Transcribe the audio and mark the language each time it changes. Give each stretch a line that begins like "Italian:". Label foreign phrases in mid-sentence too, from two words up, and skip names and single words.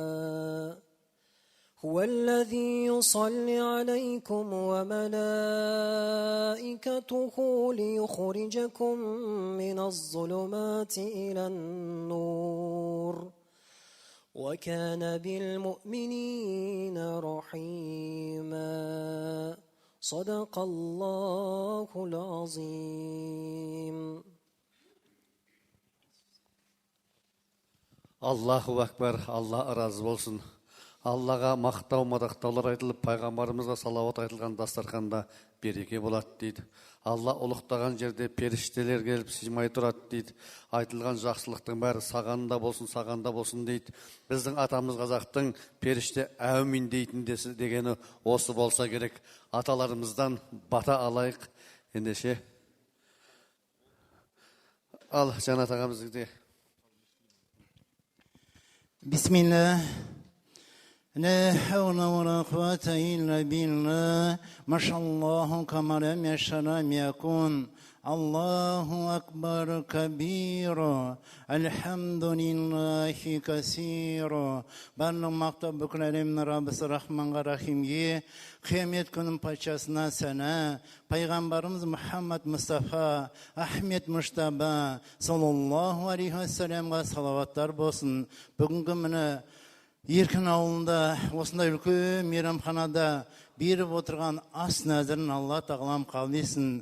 Arabic: هو الذي يصلي عليكم وملائكته ليخرجكم من الظلمات إلى النور وكان بالمؤمنين رحيما. صدق الله العظيم. الله أكبر,
Kazakh: Алла разы болсын. Аллаға мақтау мадақтаулар айтылып, пайғамбарымызға салауат айтылған дастарханда береке болады дейді. Алла ұлықтаған жерде періштелер келіп сыймай тұрады дейді. Айтылған жақсылықтың бәрі сағанда болсын дейді. Біздің атамыз қазақтың періште әумин дейтіндесі дегені осы болса керек. Аталарымыздан бата алайық. Ендеше ал Жанат ағамыздың
Arabic: بسم الله لا حول ولا قوة إلا بالله ما شاء الله كما لم يشاء لم يكن الله أكبر كبيرا الحمد لله كثيرا
Kazakh: барлық мақтау бүкіл әлемнің раббысы рахманға рахимге қиямет күнінің патшасына сәна пайғамбарымыз Мұхаммад Мұстафа Ахмет Мұштаба
Arabic: صلى الله عليه
Kazakh: уассаламға салауаттар болсын. Бүгінгі міне Еркін ауылында осындай үлкен мейрамханада беріп отырған ас нәзірін Алла тағалам қабыл етсін.